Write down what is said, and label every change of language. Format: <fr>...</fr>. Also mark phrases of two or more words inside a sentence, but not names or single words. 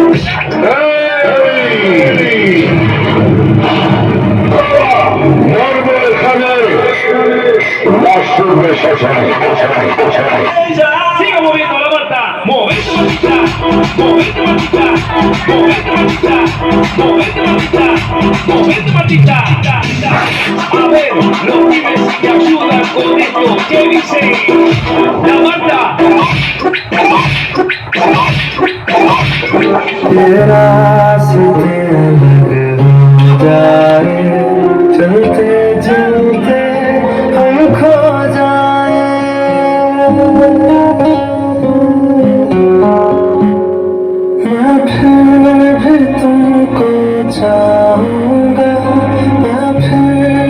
<es>Siga moviendo la Marta, mueve tu matita, mueve tu matita, mueve tu matita, mueve tu matita, mueve tu matita. A ver, los pibes me ayudan con esto, ¿qué dice la Marta?</es> <hi>तेरा से अलग हो जाए चलते चलते हम खो जाए मैं फिर भी तुमको चाहूँगा मैं फिर</hi>